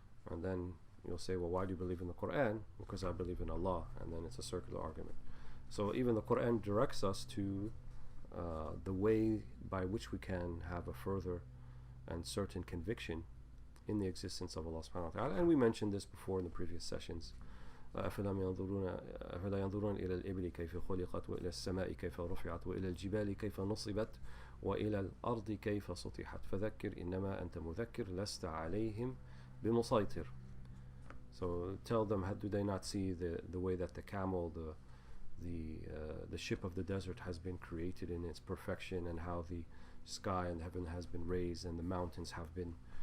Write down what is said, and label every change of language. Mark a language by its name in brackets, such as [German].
[English] And then you'll say, well, why do you believe in the Quran? Because I believe in Allah. And then it's a circular argument. So even the Quran directs us to the way by which we can have a further and certain conviction in the existence of Allah subhanahu wa ta'ala. And we mentioned this before in the previous sessions. [Arabic] أفلا ينظرون إلى الإبل كيف خلقت وإلى السماء كيف رفعت وإلى الجبال كيف نصبت وإلى الأرض كيف سطحت فذكر إنما أنت مذكر لست عليهم بمسيطر. [English] So tell them, do they not see the way that the camel, the ship of the desert has been created in its perfection, and how the sky and heaven has been raised and the mountains have been